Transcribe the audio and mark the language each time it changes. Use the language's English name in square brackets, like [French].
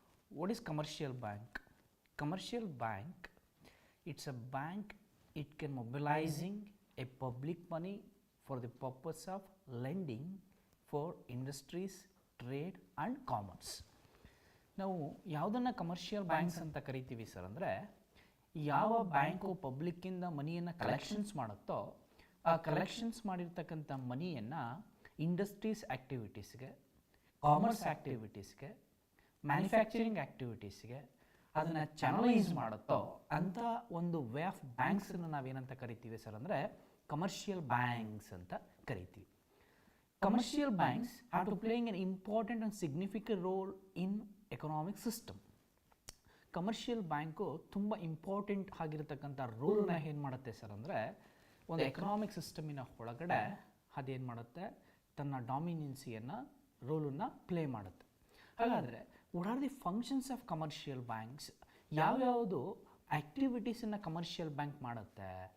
[English] What is commercial bank? Commercial bank, it's a bank, it can mobilizing a public money for the purpose of lending for industries, trade and commerce. [Kannada] ನಾವು ಯಾವುದನ್ನು commercial banks ಅಂತ ಕರಿತೀವಿ sir ಅಂದರೆ, ಯಾವ bank ಪಬ್ಲಿಕ್ಕಿಂದ ಮನಿಯನ್ನು collections ಮಾಡುತ್ತೋ ಆ collections ಮಾಡಿರ್ತಕ್ಕಂಥ ಮನಿಯನ್ನು industries ಆ್ಯಕ್ಟಿವಿಟೀಸ್ಗೆ, commerce ಆ್ಯಕ್ಟಿವಿಟೀಸ್ಗೆ, manufacturing ಆ್ಯಕ್ಟಿವಿಟೀಸ್ಗೆ ಅದನ್ನು channelise ಮಾಡುತ್ತೋ ಅಂಥ ಒಂದು ವೇ ಆಫ್ ಬ್ಯಾಂಕ್ಸನ್ನು ನಾವೇನಂತ ಕರಿತೀವಿ ಸರ್ ಅಂದರೆ ಕಮರ್ಷಿಯಲ್ ಬ್ಯಾಂಕ್ಸ್ ಅಂತ ಕರಿತೀವಿ. [English] Commercial banks have to playing an important and significant role in economic system. [Kannada] Commercial bank ತುಂಬ ಇಂಪಾರ್ಟೆಂಟ್ ಆಗಿರತಕ್ಕಂಥ ರೋಲ್ನ ಏನು ಮಾಡುತ್ತೆ ಸರ್ ಅಂದರೆ, ಒಂದು ಎಕನಾಮಿಕ್ ಸಿಸ್ಟಮಿನ ಒಳಗಡೆ ಅದೇನು ಮಾಡುತ್ತೆ, ತನ್ನ ಡಾಮಿನೆನ್ಸಿಯನ್ನು ರೋಲನ್ನು ಪ್ಲೇ ಮಾಡುತ್ತೆ. ಹಾಗಾದರೆ [English] what are the functions of commercial banks, [Kannada] ಯಾವ್ಯಾವುದು ಆ್ಯಕ್ಟಿವಿಟೀಸನ್ನು ಕಮರ್ಷಿಯಲ್ ಬ್ಯಾಂಕ್ ಮಾಡುತ್ತೆ?